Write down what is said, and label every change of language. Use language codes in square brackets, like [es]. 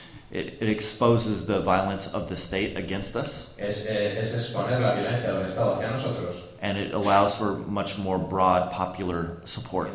[en] It exposes the violence of the state against us. [es] Es exponer la violencia del Estado hacia nosotros. [en] And it allows for much more broad popular support.